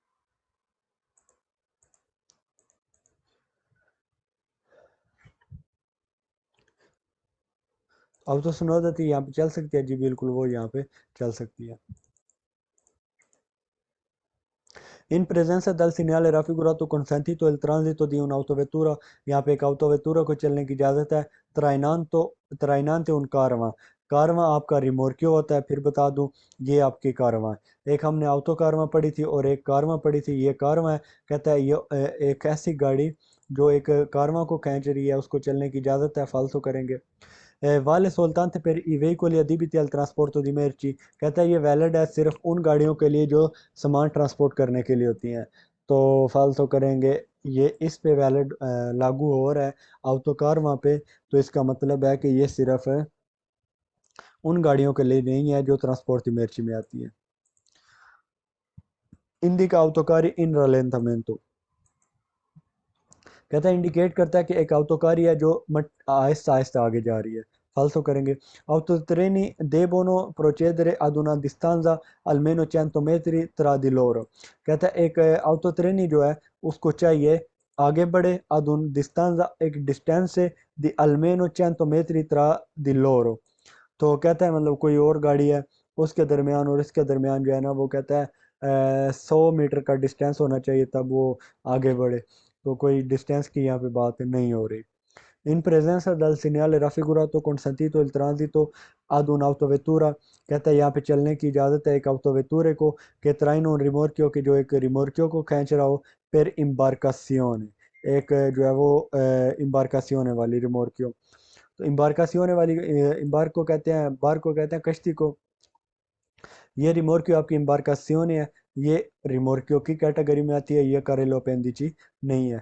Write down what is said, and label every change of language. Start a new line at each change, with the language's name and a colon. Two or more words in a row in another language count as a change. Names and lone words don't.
Hindi: autosonodati यहाँ पे चल सकती है जी, बिल्कुल वो यहाँ पे चल सकती है।
Italian: In presenza del segnale raffigurato consentito il transito di un'autovettura,
Hindi: यहाँ पे एक autovettura को चलने की इजाज़त है।
Italian: trainante un
Hindi: कारवां, कारवां आपका रिमोर्कियो होता है, फिर बता दूं ये आपकी कारवां है। एक हमने ऑटो कारवां पढ़ी थी और एक कारवां पढ़ी थी, ये कारवां है। कहता है ये एक ऐसी गाड़ी जो एक कारवां को खींच रही है उसको चलने की इजाज़त है, फालतू करेंगे।
Italian: वाले soltanto per i veicoli adibiti al trasporto di merci,
Hindi: कहता है ये वैलिड है सिर्फ उन गाड़ियों के लिए जो सामान ट्रांसपोर्ट करने के लिए होती हैं। तो फालतू करेंगे, ये इस पे वैलिड लागू हो रहा है, ऑटो कार वहाँ पे, तो इसका मतलब है कि ये सिर्फ उन गाड़ियों के लिए नहीं है जो ट्रांसपोर्ट
Italian: di merci
Hindi: में आती है।
Italian: indica autocari in rallentamento,
Hindi: कहता है इंडिकेट करता है कि एक autoकारी है जो आहिस्ता आहिस्ता आगे जा रही है, फालतू करेंगे।
Italian: autotreni devono procedere ad una distanza almeno 100 metri tra di loro,
Hindi: कहता है एक autotreni जो है उसको चाहिए आगे बढ़े
Italian: ad un distanza,
Hindi: एक डिस्टेंस से,
Italian: di almeno 100 metri tra di loro,
Hindi: तो कहता है मतलब कोई और गाड़ी है उसके दरमियान और इसके दरमियान जो है ना, वो कहता है 100 मीटर का डिस्टेंस होना चाहिए तब वो आगे बढ़े, तो कोई डिस्टेंस की यहाँ पे बात नहीं हो रही।
Italian: In presenza del segnale raffigurato consentito il transito ad un'autovettura,
Hindi: कहता है यहाँ पे चलने की इजाज़त है एक ऑटोवेतूरे को कि
Italian: traino un rimorchio
Hindi: कि जो एक रिमोर्कियो को खींच रहा हो
Italian: per imbarcazione,
Hindi: एक जो है वो इम्बारकासियोने वाली रिमोर्कियो। तो इम्बारकासियोने वाली इम्बार्क को कहते हैं, बार को कहते हैं कश्ती को। ये रिमोर्कियो आपकी इम्बारकासियोने है, ये रिमोर्कियो की कैटेगरी में आती है, ये करेलो पेंदिची नहीं है।